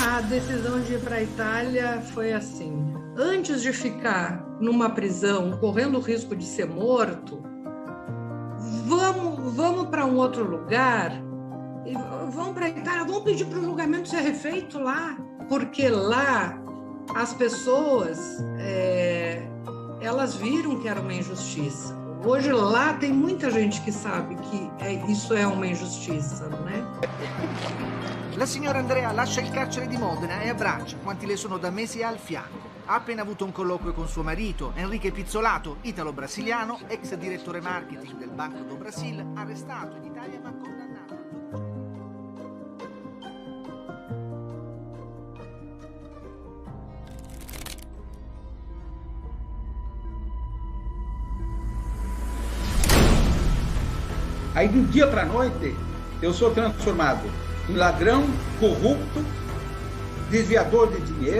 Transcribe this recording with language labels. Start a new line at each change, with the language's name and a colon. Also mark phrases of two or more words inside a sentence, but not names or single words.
Portuguese: decisão de ir para a Itália foi assim: antes de ficar numa prisão correndo o risco de ser morto, vamos para um outro lugar, vamos para a Itália, vamos pedir para o julgamento ser refeito lá, porque lá as pessoas elas viram que era uma injustiça. Hoje lá tem muita gente que sabe que isso é uma injustiça, né?
Italian: La signora Andrea lascia il carcere di Modena e abbraccia quanti le sono da mesi al fianco. Ha appena avuto un colloquio con suo marito, Enrique Pizzolato, italo-brasiliano, ex direttore marketing del Banco do Brasil, arrestato in Italia ma condannato.
Portuguese: Aí, do dia para a noite, eu sou transformado em ladrão, corrupto, desviador de dinheiro.